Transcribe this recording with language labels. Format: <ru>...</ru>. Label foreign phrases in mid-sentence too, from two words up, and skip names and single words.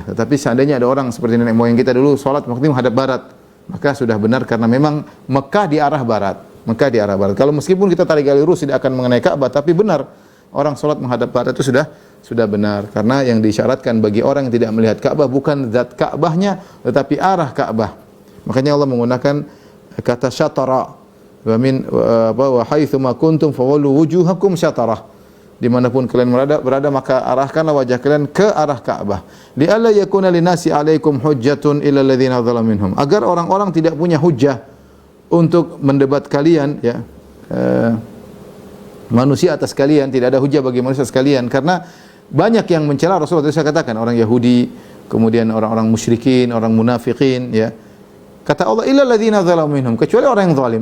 <id>Tetapi seandainya ada orang seperti nenek moyang kita dulu salat waktu menghadap barat, maka sudah benar, karena memang Mekah di arah barat. Kalau meskipun kita tarik gali lurus tidak akan mengenai Ka'bah, tapi benar orang salat menghadap barat itu sudah benar, karena yang disyaratkan bagi orang yang tidak melihat Ka'bah bukan zat Ka'bahnya tetapi arah Ka'bah. Makanya Allah menggunakan kata syatara,</id> <ar>و حيث ما كنتم فولوا وجوهكم شطره.</ar> <id>Dimanapun kalian berada, maka arahkanlah wajah kalian ke arah Ka'bah.</id> <ar>لئلا يكون للناس عليكم حجة إلا الذين ظلموا منهم.</ar> <id>Agar orang-orang tidak punya hujjah untuk mendebat kalian, ya. Manusia atas kalian, tidak ada hujjah bagi manusia sekalian, karena banyak yang mencela Rasulullah. Saya katakan orang Yahudi, kemudian orang-orang musyrikin, orang munafikin, ya. Kata Allah,</id> <ar>إلا الذين ظلموا منهم,</ar> <id>kecuali orang yang zalim.</id>